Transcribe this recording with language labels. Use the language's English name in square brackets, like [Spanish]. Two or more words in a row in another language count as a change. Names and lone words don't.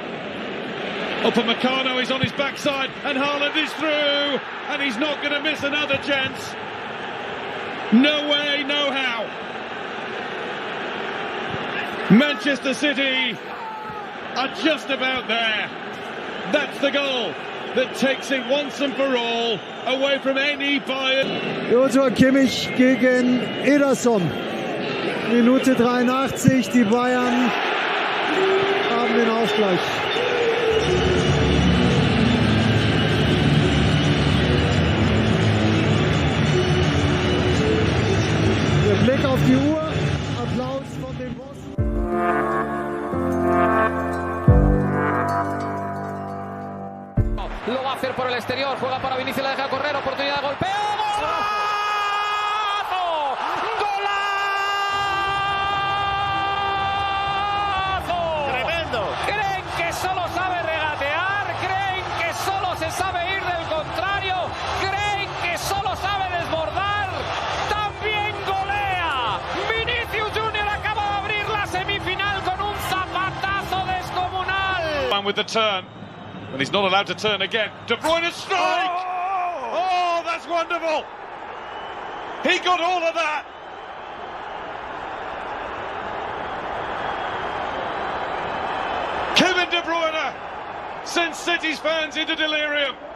[English] Upamecano is on his backside, and Haaland is through, and he's not going to miss another chance. No way, no how. Manchester City are just about there. That's the goal that takes it once and for all away from any Bayern. [German] Joshua Kimmich gegen Ederson. Minute 83, die Bayern haben den Ausgleich. Der Blick auf die Uhr, Applaus von den Bossen. [Spanish] Lo va a hacer por el exterior, juega para Vinicius, la deja correr, oportunidad de golpeo. Sabe ir del contrario, creen que solo sabe desbordar, también golea. Vinicius Junior acaba de abrir la semifinal con un zapatazo descomunal. [English] One with the turn, and he's not allowed to turn again. De Bruyne strike! Oh, that's wonderful! He got all of that! Kevin De Bruyne sends City's fans into delirium.